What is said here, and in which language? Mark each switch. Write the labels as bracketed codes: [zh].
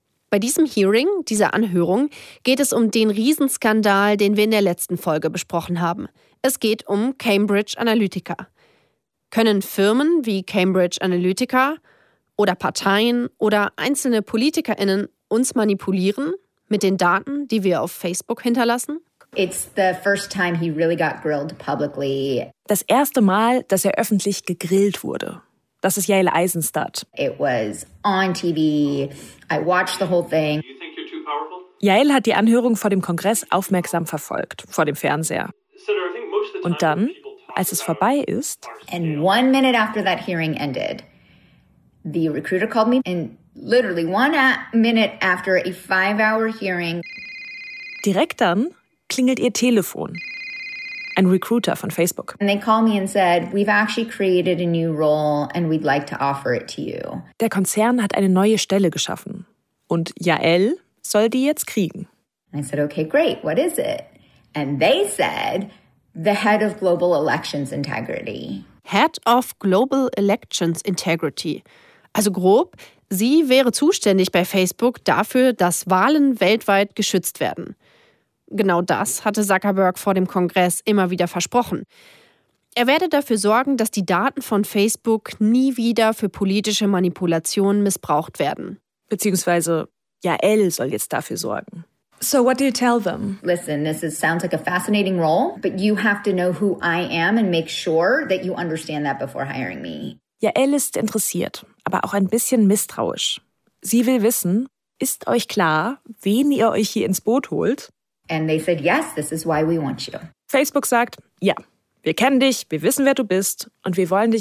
[de] Bei diesem Hearing, dieser Anhörung, geht es um den Riesenskandal, den wir in der letzten Folge besprochen haben. Es geht um Cambridge Analytica. Können Firmen wie Cambridge Analytica oder Parteien oder einzelne PolitikerInnen uns manipulieren mit den Daten, die wir auf Facebook hinterlassen? [en] It's the first time he really got grilled publicly. [de] Das erste Mal, dass er öffentlich gegrillt wurde. Das ist Yael Eisenstadt. [en] It was on TV. I watched the whole thing. [de] Yael hat die Anhörung vor dem Kongress aufmerksam verfolgt, vor dem Fernseher. Und dann, als es vorbei ist, [en] and 1 minute after that hearing ended, the recruiter called me and literally 1 minute after a 5-hour hearing, [de] direkt dann klingelt ihr Telefon. Ein Recruiter von Facebook. [en] And they call me and said, we've actually created a new role and we'd like to offer it to you. [de] Der Konzern hat eine neue Stelle geschaffen und Yael soll die jetzt kriegen. [en] And I said, okay, great, what is it? And they said, the head of global elections integrity. Head of global elections integrity. [de] Also grob, sie wäre zuständig bei Facebook dafür, dass Wahlen weltweit geschützt werden. Genau das hatte Zuckerberg vor dem Kongress immer wieder versprochen. Er werde dafür sorgen, dass die Daten von Facebook nie wieder für politische Manipulationen missbraucht werden. Beziehungsweise Yael soll jetzt dafür sorgen. [en] So what do you tell them? Listen, this is, sounds like a fascinating role, but you have to know who I am and make sure that you understand that before hiring me. [de] Yael ist interessiert, aber auch ein bisschen misstrauisch. Sie will wissen, ist euch klar, wen ihr euch hier ins Boot holt? [en] And they said, yes, this is why we want you. [de] Facebook sagt, ja, wir kennen dich, wir wissen, wer du bist und wir wollen dich